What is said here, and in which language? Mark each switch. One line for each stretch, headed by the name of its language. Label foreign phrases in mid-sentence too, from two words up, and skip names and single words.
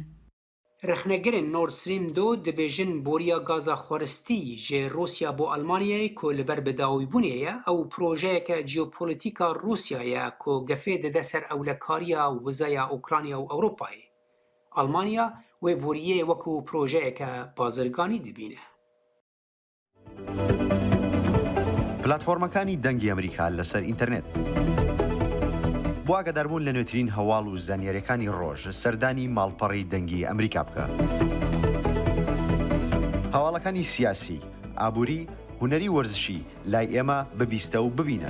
Kurdish: Rexnegirên Nord Stream 2 dibêjin boriya gaza xwaristî ji Rusya bo Almanyayê ku li ber bi dawîbûnê ye ew projeyeke jeopolîtîka Rusya ye ku gefê dide ser ewlekariya wizaya Ukrayna û Ewropayê. Almanya wê boriyê wekû projeyeke bazirganî dibîne.
Central Kurdish: پلاتفۆرمەکانی دەنگی ئەمریکا لەسەر ئینتەرنێت. بۆ ئاگاداربوون لە نوێترین هەواڵ و زانیاریەکانی ڕۆژ سەردانی ماڵپەڕی دەنگی ئەمریکا بکە. هەواڵەکانی سیاسی، ئابووری، هونەری وەرزشی لای ئێمە ببیستە و ببینە.